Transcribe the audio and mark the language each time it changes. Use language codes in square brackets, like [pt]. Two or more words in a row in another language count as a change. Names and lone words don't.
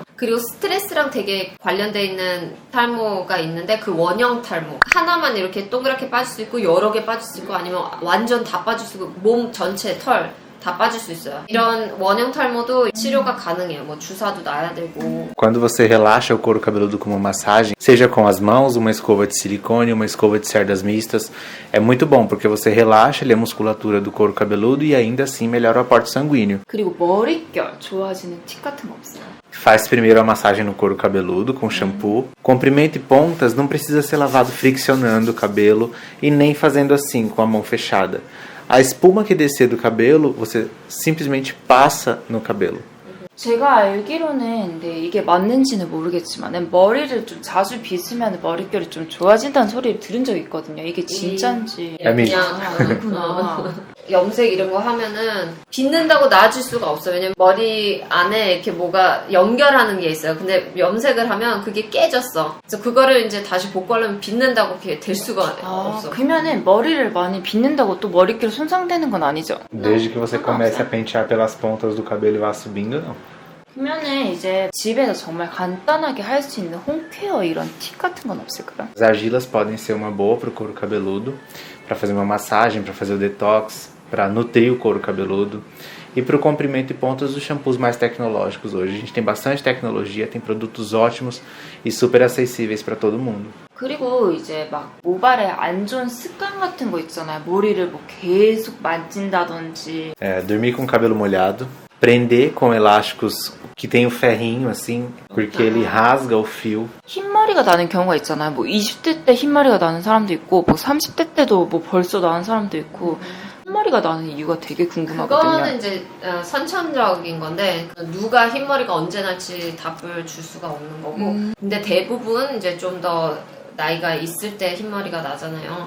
[ko] 그리고 스트레스랑 되게 관련돼 있는 탈모가 있는데 그 원형 탈모. 하나만 이렇게 동그랗게 빠질 수 있고 여러 개 빠질 수 있고 아니면 완전 다 빠질 수 있고 몸 전체 털 다 빠질 수 있어요. 이런 원형 탈모도 치료가 가능해요. 뭐 주사도 놔야 되고. [pt] Quando você relaxa o couro cabeludo com uma massagem, seja com as mãos, uma escova de silicone, uma escova de cerdas mistas, é muito bom porque você relaxa ali a musculatura do couro cabeludo e ainda assim melhora o aporte sanguíneo. [ko] 그리고 머릿결 좋아지는 팁 같은 거 없어요? [pt] Faz primeiro a massagem no couro cabeludo com shampoo. Comprimento e pontas não precisa ser lavado friccionando o cabelo e nem fazendo assim com a mão fechada. A espuma que descer do cabelo, você simplesmente passa no cabelo. [ko] 제가 알기로는 근데 이게 맞는지는 모르겠지만 머리를 좀 자주 빗으면 머릿결이 좀 좋아진다는 소리를 들은 적이 있거든요. 이게 진짠지. 그냥 염색 이런 거 하면은 빗는다고 나아질 수가 없어요. 왜냐면 머리 안에 이렇게 뭐가 연결하는 게 있어요. 근데 염색을 하면 그게 깨졌어. 그래서 그거를 이제 다시 복구하려면 빗는다고 이렇게 될 수가 없어. 그러면은 머리를 많이 빗는다고 또 머릿결 손상되는 건 아니죠? [pt] Desde que você comece a pentear pelas pontas do cabelo e vá subindo, não. [ko] 그러면은 이제 집에서 정말 간단하게 할 수 있는 홈케어 이런 팁 같은 건 없을까요? [pt] As argilas podem ser uma boa para o couro cabeludo, para fazer uma massagem, para fazer o detox, para nutrir o couro cabeludo. E para o comprimento e pontas, os shampoos mais tecnológicos hoje. A gente tem bastante tecnologia, tem produtos ótimos e super acessíveis para todo mundo. [ko] 그리고 이제 막 모발에 안 좋은 습관 같은 거 있잖아요. 머리를 뭐 계속 만진다든지. [pt] Dormir com o cabelo molhado, prender com elásticos que tem o ferrinho assim, porque ele rasga o fio. [ko] 흰머리가 나는 경우가 있잖아요. 뭐 20대 때 흰머리가 나는 사람도 있고 뭐 30대 때도 뭐 벌써 나는 사람도 있고 흰머리가 나는 이유가 되게 궁금하거든요. 그거는 이제 선천적인 건데 누가 흰머리가 언제 날지 답을 줄 수가 없는 거고 근데 대부분 이제 좀 더 나이가 있을 때 흰머리가 나잖아요.